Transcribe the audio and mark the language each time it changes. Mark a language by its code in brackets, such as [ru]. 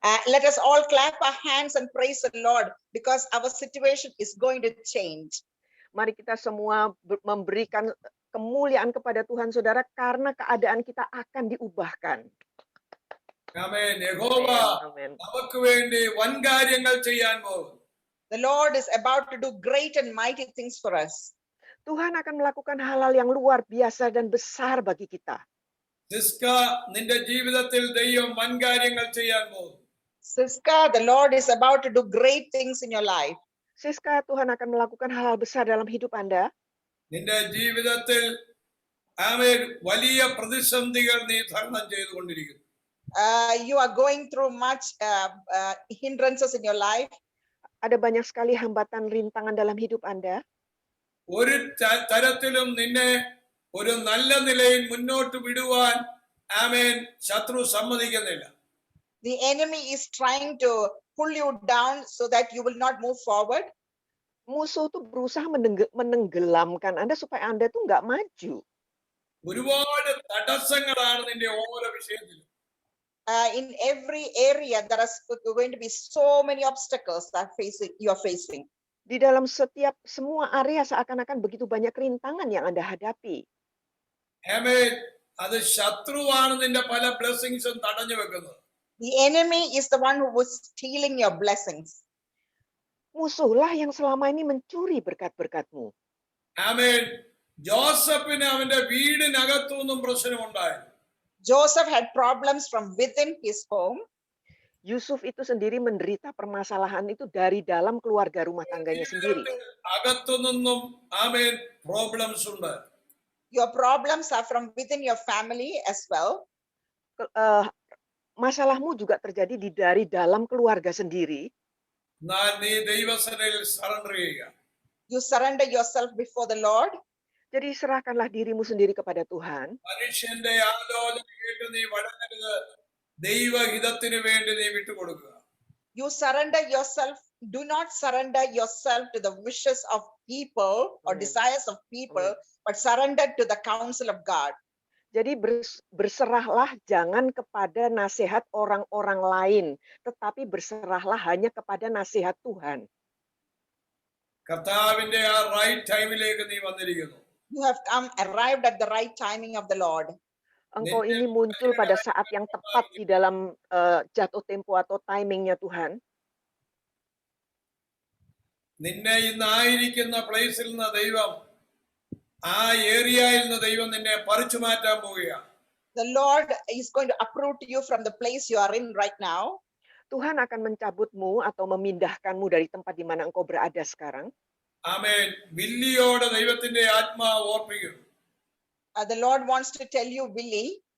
[en] Let us all clap our hands and praise the Lord, because our situation is going to change. [id] Mari kita semua memberikan kemuliaan kepada Tuhan, saudara, karena keadaan kita akan diubahkan. [ml] ആമേൻ. യഹോവ നമുക്ക് വേണ്ടി വൻകാര്യങ്ങൾ ചെയ്യാൻ പോകുന്നു. [en] The Lord is about to do great and mighty things for us. [id] Tuhan akan melakukan hal-hal yang luar biasa dan besar bagi kita. [ml] Syska, നിന്റെ ജീവിതത്തിൽ ദൈവം വൻകാര്യങ്ങൾ ചെയ്യാൻ പോകുന്നു. [en] Siska, the Lord is about to do great things in your life. [id] Siska, Tuhan akan melakukan hal-hal besar dalam hidup Anda. [ml] നിന്റെ ജീവിതത്തിൽ ആമേൻ വലിയ പ്രതിസന്ധികൾ നീ തരണം ചെയ്തുകൊണ്ടിരിക്കുന്നു. [en] You are going through much hindrances in your life. [id] Ada banyak sekali hambatan rintangan dalam hidup Anda. [ml] ഒരു തരത്തിലും നിന്നെ ഒരു നല്ല നിലയിൽ മുന്നോട്ട് വിടുവാൻ ആമേൻ ശത്രു സമ്മതിക്കുന്നില്ല. [en] The enemy is trying to pull you down so that you will not move forward. [id] Musuh tuh berusaha menenggelamkan Anda supaya Anda tuh nggak maju. [ml] ഒരുപാട് തടസ്സങ്ങളാണ് നിന്റെ ഓരോ വിഷയത്തിലും. [en] In every area there are going to be so many obstacles that you are facing. [id] Di dalam semua area seakan-akan begitu banyak rintangan yang Anda hadapi. [ml] ആമേൻ, അത് ശത്രുവാണ് നിന്റെ പല ബ്ലെസ്സിങ്സും തടഞ്ഞു വെക്കുന്നത്. [en] The enemy is the one who was stealing your blessings. [id] Musuhlah yang selama ini mencuri berkat-berkatmu. [ml] ആമേൻ, ജോസഫിന് അവന്റെ വീടിനകത്തുനിന്നും പ്രശ്നമുണ്ടായി. [en] Joseph had problems from within his home. [id] Yusuf itu sendiri menderita permasalahan itu dari dalam keluarga rumah tangganya sendiri. [ml] അകത്തുനിന്നും amen problems ഉണ്ട്. [en] Your problems are from within your family as well. [id] Masalahmu juga terjadi dari dalam keluarga sendiri. [ml] നീ ദൈവസനയിൽ surrender ചെയ്യുക. [en] You surrender yourself before the Lord. [id] Jadi serahkanlah dirimu sendiri kepada Tuhan. [ml] മനുഷ്യന്റെ ആലോചന കേട്ട് നീ വഴങ്ങരുത്, ദൈവഹിതത്തിന് വേണ്ടി നീ വിട്ടുകൊടുക്കുക. [en] You surrender yourself. Do not surrender yourself to the wishes of people or desires of people, but surrender to the counsel of God. [id] Jadi berserahlah jangan kepada nasihat orang-orang lain, tetapi berserahlah hanya kepada nasihat Tuhan. [ml] കർത്താവിന്റെ ആ right ടൈമിലേക്ക് നീ വന്നിരിക്കുന്നു. [en] You have arrived at the right timing of the Lord. [id] Engkau ini muncul pada saat yang tepat di dalam jatuh tempo atau timingnya Tuhan. [ml] നിന്നെ ഇന്നായിരിക്കുന്ന പ്ലേസിൽ നിന്ന് ദൈവം, ആ ഏരിയയിൽ നിന്ന് ദൈവം നിന്നെ പറിച്ചു മാറ്റാൻ പോവുകയാണ്. [en] The Lord is going to uproot you from the place you are in right now. [id] Tuhan akan mencabutmu atau memindahkanmu dari tempat di mana engkau berada sekarang. [ml] ആമേൻ. വില്ലിയോട് ദൈവത്തിന്റെ ആത്മാവ് ഓർപ്പിക്കുന്നു. [en] The Lord wants to tell you, Willie.